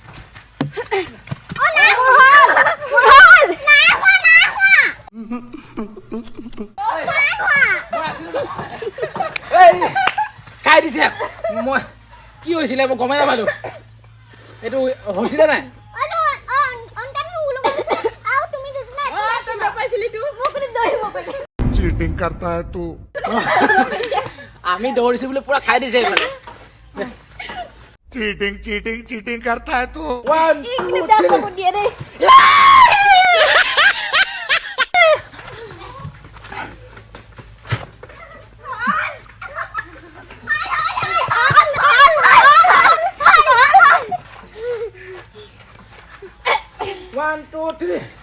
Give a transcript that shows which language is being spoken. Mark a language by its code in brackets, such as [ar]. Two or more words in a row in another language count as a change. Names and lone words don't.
[as] খাই দিছে মই কি হৈছিলে মই গমেই নাপালো এইটো হৈছিলে নাই [hi] चीटिंग करता है तू [as] আমি দৌৰিছো বুলি পুৰা খাই দিছে এইফালে [hi] चीटिंग चीटिंग चीटिंग करता है तू 1 2 3 [as] দিয়ে দেই [en] One, two, three.